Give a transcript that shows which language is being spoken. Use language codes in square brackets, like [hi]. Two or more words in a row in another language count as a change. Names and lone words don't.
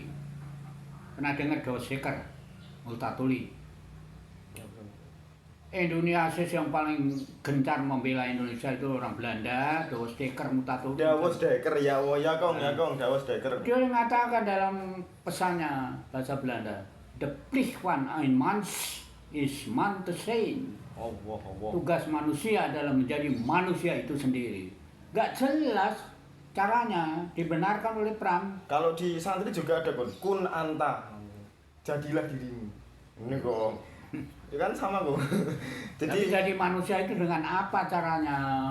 [id] Pernah dengar Dostoevsky, Multatuli? Indonesia yang paling gencar membela Indonesia itu orang Belanda, Dostoevsky, Multatuli. Dostoevsky ya Kong, Dostoevsky. Dia mengatakan dalam pesannya bahasa Belanda, [nl] The Plicht van een mens is man te zijn. [id] Allah. Tugas manusia adalah menjadi manusia itu sendiri. Gak jelas caranya, dibenarkan oleh Pram. Kalau di santri juga ada [ar] كن أنت, [id] jadilah dirimu. Ini kok, itu kan sama kok. Tapi jadi manusia itu dengan apa caranya?